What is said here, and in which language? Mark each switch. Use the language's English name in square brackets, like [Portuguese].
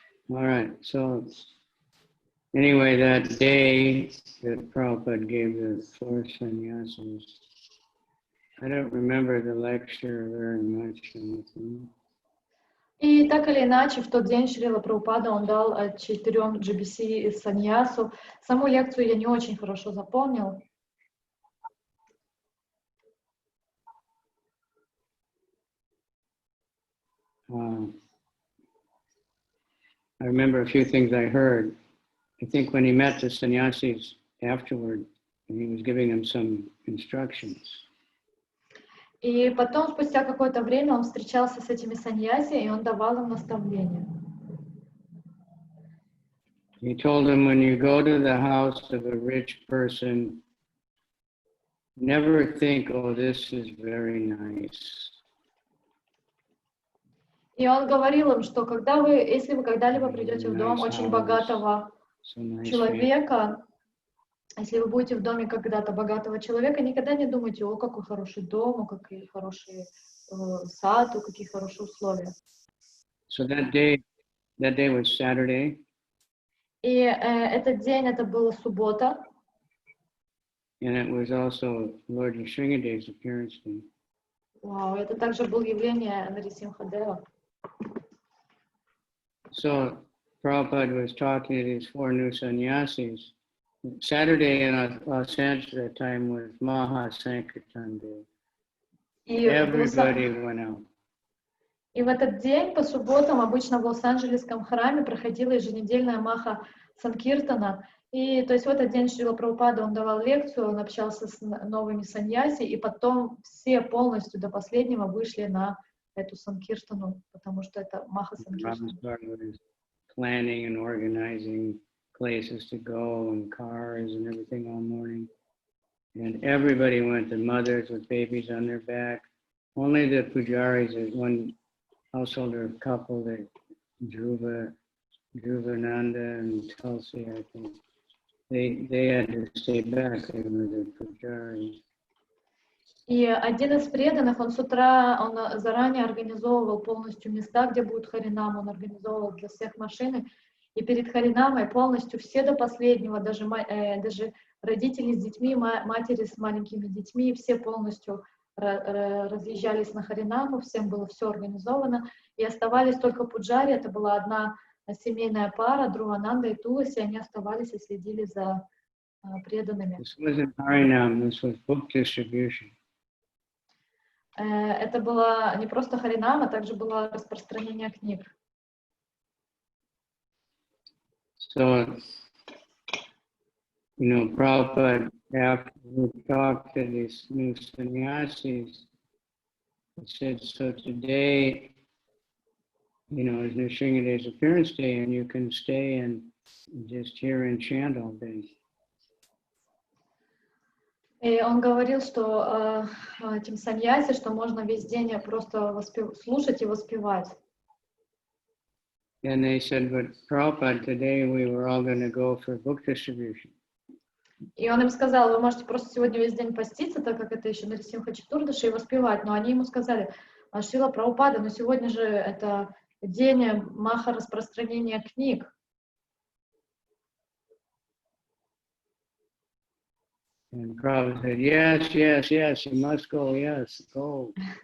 [English] All right, so anyway, that day that Prabhupada gave the 4 sannyasis, I don't remember the lecture very much. [Russian] И так или иначе, в тот день Шрила Прабхупада, он дал 4 GBC саньясу. Саму лекцию я не очень хорошо запомнил. [English] I remember a few things I heard. I think when he met the sannyasis afterward, and he was giving them some instructions. [Russian] И потом, спустя какое-то время, он встречался с этими саньяси, и он давал им наставления. [English] He told them, when you go to the house of a rich person, never think, oh, this is very nice. [Russian] И он говорил им, что если вы когда-либо придете в дом очень богатого человека, если вы будете в доме когда-то богатого человека, никогда не думайте, о, какой хороший дом, о, какой хороший сад, о, какие хорошие условия. [English] So that day was Saturday. [Russian] И этот день, это была суббота. [English] And it was also Lord Yasringadeva's appearance day. [Russian] Вау, это также было явление Нарисимхадева. [English] So Prabhupada was talking to these 4 new sannyasis. Saturday in Los Angeles at that time was Maha Sankirtan Day. Everybody went out. [Russian] И в этот день, по субботам, обычно в Лос-Анджелесском храме проходила еженедельная Маха Санкиртана. И то есть в этот день Шрила Прабхупада, он давал лекцию, он общался с новыми саньяси, и потом все полностью до последнего вышли на эту Санкиртану, потому что это Маха Санкиртана. [English] Planning and organizing places to go and cars and everything all morning. And everybody went, the mothers with babies on their back. Only the pujaris, one householder couple, that Dhruvananda and Tulsi, I think, they had to stay back. They were the pujaris. [Russian] И один из преданных, он с утра, он заранее организовывал полностью места, где будет Харинам, он организовывал для всех машины. И перед Харинамой полностью все до последнего, даже родители с детьми, матери с маленькими детьми, все полностью разъезжались на Харинаму, всем было все организовано. И оставались только пуджари, это была одна семейная пара, Друвананда и Туласи, они оставались и следили за преданными. [English] This wasn't Harinam, this was book distribution. [Russian] Это было не просто Харинам, а также было распространение книг. [English] So, Prabhupada, after we talked to these new sannyasis, he said, so today, is Nrsimhadeva's appearance day, and you can stay and just hear and chant all day. [Russian] И он говорил, что этим саньяси, что можно весь день просто слушать и воспевать. [English] And they said, but Prabhupada, today we were all going to go for book distribution. [Russian] И он им сказал, вы можете просто сегодня весь день поститься, так как это еще Нарисимха Четурдаши, и воспевать. Но они ему сказали, Шрила Прабхупада, но сегодня же это день маха распространения книг. [English] And Prabhupada said, yes, you must go, yes, go.